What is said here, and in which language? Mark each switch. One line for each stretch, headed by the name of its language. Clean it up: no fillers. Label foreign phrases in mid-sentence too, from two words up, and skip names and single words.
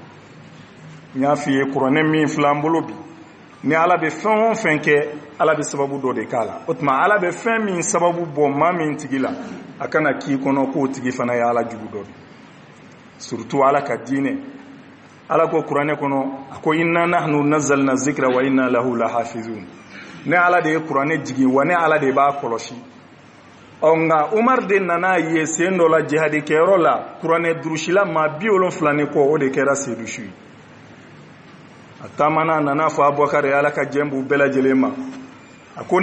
Bambara: n y'a f'i ye kuranɛ min filɛ an bolo bi ni ala bɛ fɛn o fɛn kɛ ala bɛ sababu dɔ de k'a la o tuma ala bɛ fɛn min sababu bɔ maa min tigi la a kana k'i kɔnɔ k'o tigi fana ye ala jugu dɔ de surtout ala ka diinɛ ala ko kuranɛ kɔnɔ a ko
Arabic: إنا نحن نزلنا الذكر وإنا له لحافظون
Bambara: ne ala de ye kuranɛ jigi wa ne ala de b'a kɔlɔsi nka umar de nana ye sen dɔ la jihadi kɛyɔrɔ la kuranɛ durusila maa 70 ni kɔ o de kɛra seyidu su ye a taamana nana fɔ abubakar ye ala ka jɛn b'u bɛɛ lajɛlen ma a ko